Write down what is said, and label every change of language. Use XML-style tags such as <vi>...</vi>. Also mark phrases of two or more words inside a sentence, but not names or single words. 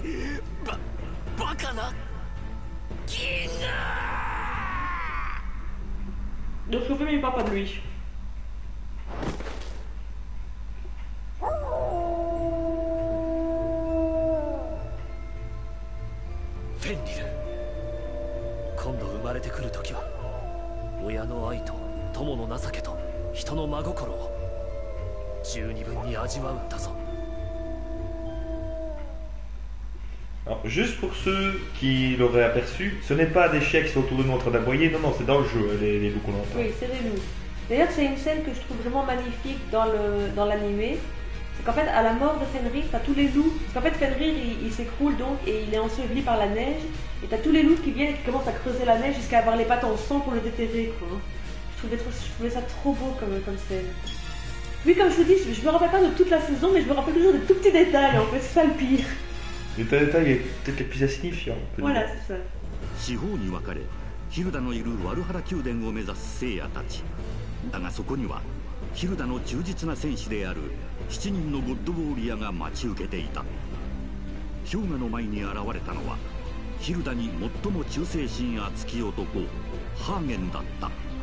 <fr>Donc je fais mais il parle pas de lui.</fr> <ja>Fenrir 今度生まれてくる時は親の愛と友の情けと人の真心を十二分に味わうんだぞ。</ja> <fr>Alors, juste pour ceux qui l'auraient aperçu, ce n'est pas des chiens qui sont autour de nous en train d'aboyer, non, non, c'est dans le jeu, les loups qu'on entend. Oui, c'est des loups. D'ailleurs, c'est une scène que je trouve vraiment magnifique dans l'animé. C'est qu'en fait, à la mort de Fenrir, t'as tous les loups. Parce qu'en fait, Fenrir, il s'écroule donc et il est enseveli par la neige. Et t'as tous les loups qui viennent et qui commencent à creuser la neige jusqu'à avoir les pattes en sang pour le déterrer, quoi. Je trouvais ça trop beau comme scène. Oui, comme je vous dis, je me rappelle pas de toute la saison, mais je me rappelle toujours de tout petits détails, en fait, c'est ça le pire. Les détails est peut-être les plus insignifiants. Voilà, c'est ça.</fr> <ja>四方に分かれヒルダのいるワルハラ宮殿を目指す聖夜たちだがそこにはヒルダの忠実な戦士である7人のゴッドウォーリアが待ち受けていた。氷河の前に現れたのはヒルダに最も忠誠心厚き男ハーゲンだった。</ja>